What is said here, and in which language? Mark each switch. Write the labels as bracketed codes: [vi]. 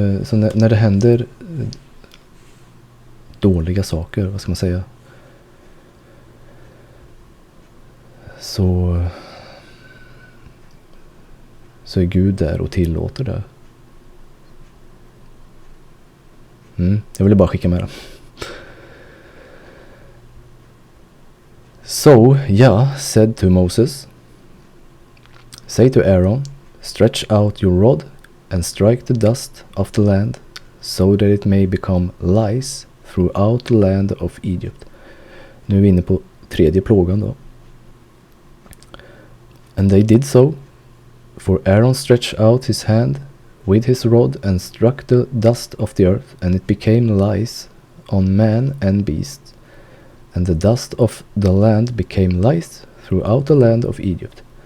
[sv] Så när det händer dåliga saker, vad ska man säga? Så är Gud där och tillåter det. Jag ville bara skicka med det. [en] So Yah said to Moses, say to Aaron, stretch out your rod and strike the dust of the land, so that it may become lice throughout the land of Egypt. [sv] Nu är vi inne på tredje plågan då. [en] And they did so, for Aaron stretched out his hand with his rod and struck the dust of the earth, and it became lice on man and beast. And the dust of the land became lice throughout the land of Egypt.